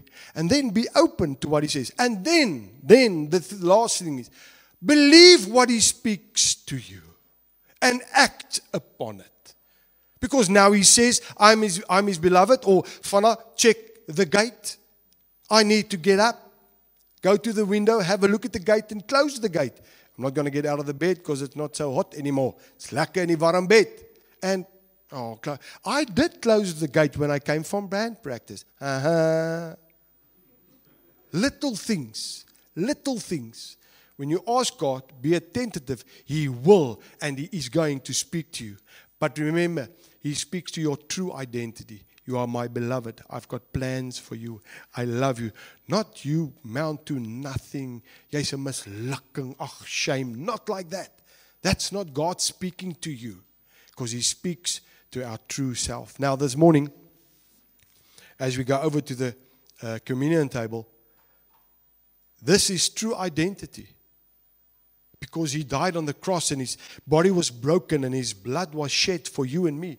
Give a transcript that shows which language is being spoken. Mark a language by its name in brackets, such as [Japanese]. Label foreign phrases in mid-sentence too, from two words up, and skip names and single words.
[English] And then be open to what he says. And then the last thing is, believe what he speaks to you and act upon it. Because now he says, I'm his beloved, or Fana, check the gate. I need to get up, go to the window, have a look at the gate and close the gate. I'm not going to get out of the bed because it's not so hot anymore. [Afrikaans] It's lekker in die warm bed. [English] And I did close the gate when I came from band practice. Little things. When you ask God, be attentive. He will, and he is going to speak to you. But remember, he speaks to your true identity. You are my beloved. I've got plans for you. I love you. Not you mount to nothing. [Afrikaans] Jy's 'n mislukking. Ag, [English] shame. Not like that. That's not God speaking to you, because He speaks to our true self. Now this morning, as we go over to the communion table, this is true identity. Because He died on the cross and His body was broken and His blood was shed for you and me.